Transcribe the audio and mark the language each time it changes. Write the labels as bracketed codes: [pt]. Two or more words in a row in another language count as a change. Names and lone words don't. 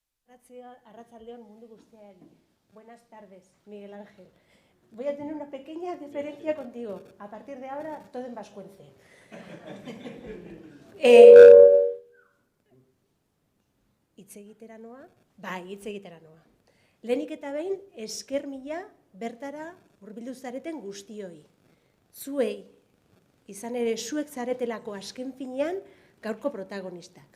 [eu] Arratsaldeon mundu guztiari. [es] Buenas tardes, Miguel Ángel. Voy a tener una pequeña diferencia contigo. A partir de ahora, todo en vascuence. [eu] Hitz egitera noa? Bai, hitz egitera noa. Lehenik eta behin, esker mila bertara hurbildu zareten guztioi. Zuei, izan ere zuek zaretelako azken finean gaurko protagonistak.